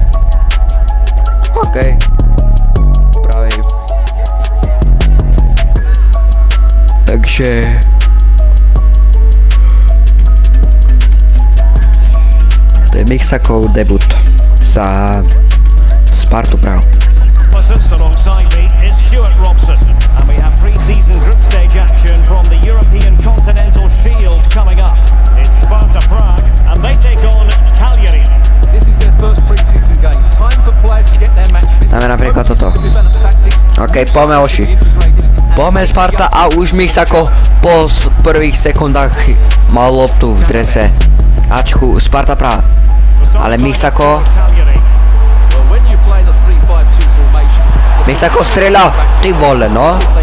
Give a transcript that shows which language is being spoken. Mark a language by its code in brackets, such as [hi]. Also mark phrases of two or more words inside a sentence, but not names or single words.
[sk] OK. Pravej. Takže... To je Mixakov debut za Spartu Praha. [en] Alongside me is Stuart Robson, and we have pre-season group stage action from the European Continental Shield coming up. It's Sparta Prague, and they take on Cagliari. This is their first pre-season game. Time for players to get their match fit. [sk] Dáme napríklad toto. OK, poďme oši. Poďme Sparta a už Mixako po prvých sekundách mal loptu v drese Ačku Sparta Praha. Ale Mixako... Mixako strieľa, [cs] ty vole, [sk] no.